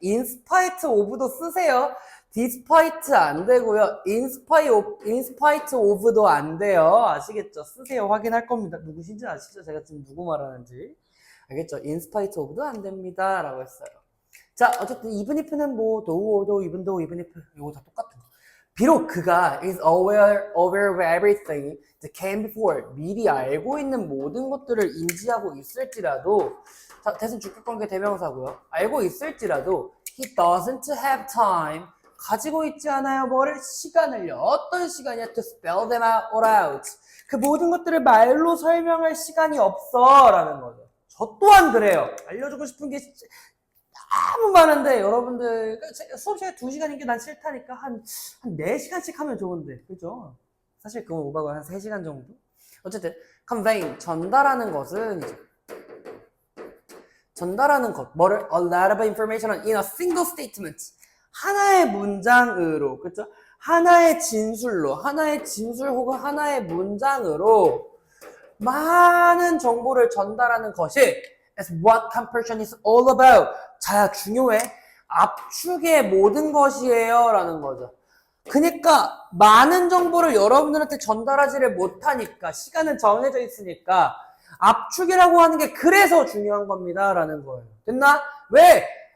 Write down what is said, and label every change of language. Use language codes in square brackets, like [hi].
[ko] inspite of도 쓰세요. despite 안 되고요. inspite of도 안 돼요. 아시겠죠? 쓰세요. 확인할 겁니다. 누구신지 아시죠? 제가 지금 누구 말하는지. 알겠죠? inspite of도 안 됩니다. 라고 했어요. 자, 어쨌든 even if는 though, even though, even if 이거 다 똑같은 거. 비록 그가 [en] is aware of everything that came before. [ko] 미리 알고 있는 모든 것들을 인지하고 있을지라도 자, 대신 주격관계 대명사고요. 알고 있을지라도 [en] he doesn't have time. [ko] 가지고 있지 않아요. 뭐를? 시간을요. 어떤 시간이야? [en] To spell them all out. [ko] 그 모든 것들을 말로 설명할 시간이 없어. 라는 거죠. 저 또한 그래요. 알려주고 싶은 게 너무 많은데 여러분들 수업 시간에 2시간인 게 난 싫다니까 한 4시간씩 하면 좋은데 그죠? 사실 그건 오바고 한 3시간 정도? 어쨌든 convey, 전달하는 것은 이제 전달하는 것 뭐를? [en] A lot of information in a single statement. [ko] 하나의 문장으로, 그쵸? 하나의 진술 혹은 하나의 문장으로 많은 정보를 전달하는 것이 [en] is what compression is all about. [ko] 자, 중요해. 압축의 모든 것이에요. 라는 거죠. 그러니까 많은 정보를 여러분들한테 전달하지를 못하니까 시간은 정해져 있으니까 압축이라고 하는 게 그래서 중요한 겁니다. 라는 거예요. 됐나? 왜?